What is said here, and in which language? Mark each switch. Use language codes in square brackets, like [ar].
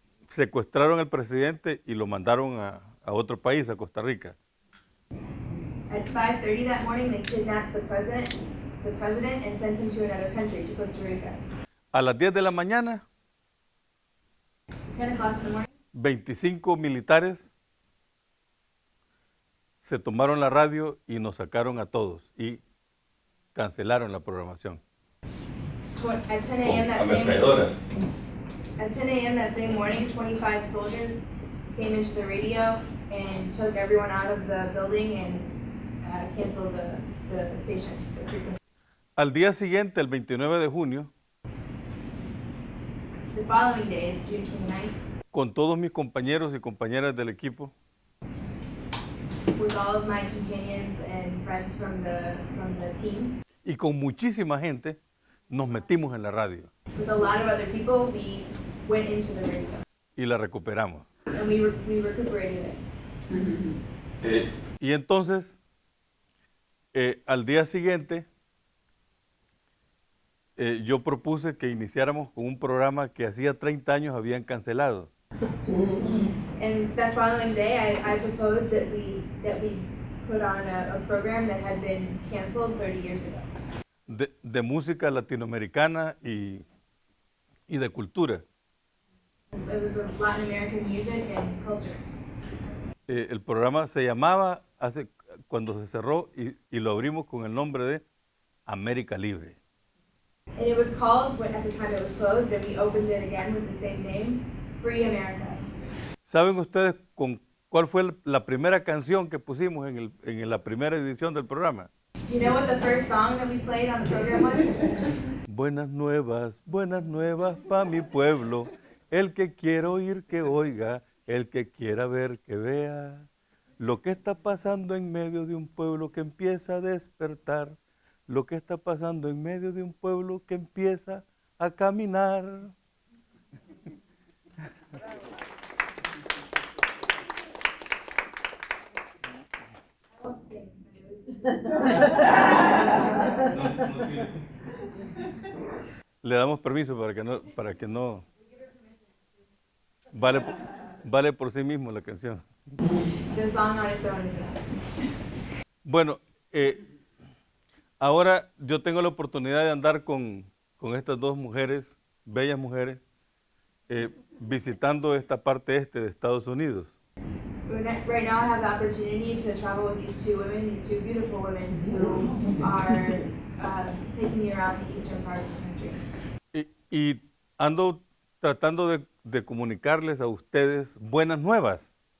[es] secuestraron al presidente y lo mandaron a otro país, a Costa Rica. [en] At 5:30 that morning, they kidnapped the president and sent him to another country, to Costa Rica. [es] A las 10 de la mañana, [en] 10 o'clock in the morning, [es] 25 militares se tomaron la radio y nos sacaron a todos y cancelaron la programación. [en] at 10 a.m. that same at 10 a.m. that same morning, 25 soldiers came into the radio and took everyone out of the building and canceled the station. The frequency. [es] Al día siguiente, el 29 de junio, [en] The following day, June 29th, [es] con todos mis compañeros y compañeras del equipo, [en] with all of my companions and friends from the team, [es] y con muchísima gente, nos metimos en la radio [en] with a lot of other people, we went into the radio [es] y la recuperamos. [en] and we recuperated it. [es] Y entonces, al día siguiente, yo propuse que iniciáramos con un programa que hacía 30 años habían cancelado. [en] And that following day, I proposed that we put on a program that had been canceled 30 years ago. [es] De música latinoamericana y de cultura. [en] It was of Latin American music and culture. [es] El programa se llamaba, cuando se cerró, y lo abrimos con el nombre de América Libre. [en] And it was called, at the time it was closed, and we opened it again with the same name, Free America. [es] ¿Saben ustedes cuál fue la primera canción que pusimos en la primera edición del programa? [en] Do you know what the first song that we played on the program was? [es] Buenas nuevas pa' mi pueblo, el que quiera oír que oiga, el que quiera ver que vea, lo que está pasando en medio de un pueblo que empieza a despertar, lo que está pasando en medio de un pueblo que empieza a caminar. Le damos permiso para que no vale por sí mismo la canción. [en] The song on its own is enough. [es] Bueno, ahora yo tengo la oportunidad de andar con estas dos mujeres, bellas mujeres, visitando esta parte este de Estados Unidos. [en] Right now I have the opportunity to travel with these two women, these two beautiful women who are taking me around the eastern part of the country. [es] Y ando tratando de comunicarles a ustedes buenas nuevas.